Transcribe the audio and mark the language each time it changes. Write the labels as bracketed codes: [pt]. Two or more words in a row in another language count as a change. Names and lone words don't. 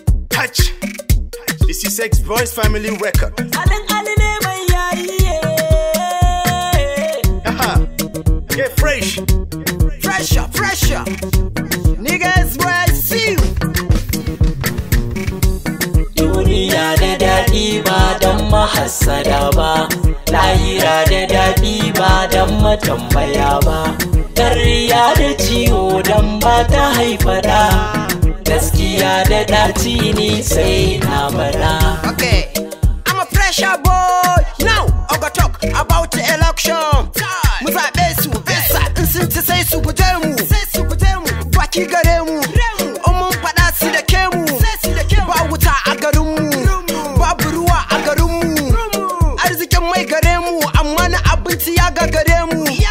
[en] Touch. This is X Boys Family Record. [ha] Alin Ali ne mai yayi, [en] Aha. Get fresh. Fresher, fresher. Niggas, boy, I see you. [ha] Duniya da daɗi ba don mahassada ba. Lahira da daɗi ba don matambaya ba. Ƙarya da ciwo don ba ta haifada. Gaskiya da ɗaci ne sai na faɗa. [en] Okay, I'm a fresher boy. Now, I go talk about the election. [ha] Mu zaɓe su, bisa in sun ci sai su guje mu. Baki gare mu, in mun faɗa su da ke mu. Ba wuta a garin mu, babu ruwa a garin mu. Arzikin mai gare mu, amma na abinci ya gagare mu.